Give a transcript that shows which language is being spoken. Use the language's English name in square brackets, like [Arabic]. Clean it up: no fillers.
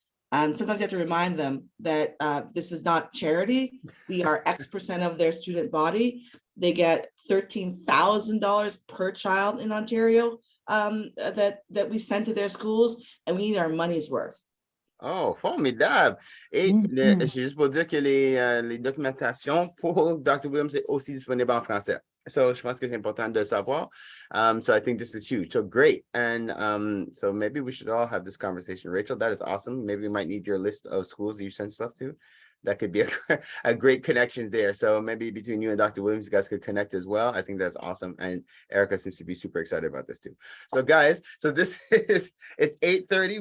[English] Sometimes you have to remind them that this is not charity. We are X% of their student body. They get $13,000 per child in Ontario. That we send to their schools, and we need our money's worth. [French] Oh, formidable. Et juste pour dire que les documentations pour Dr. Williams est aussi disponible en français. So je pense que c'est important de savoir. [English] So I think this is huge. So great. And so maybe we should all have this conversation. Rachel, that is awesome. Maybe we might need your list of schools that you send stuff to. That could be a great connection there. So maybe between you and Dr. Williams, you guys could connect as well. I think that's awesome. And Erica seems to be super excited about this too. So guys, it's 8:30.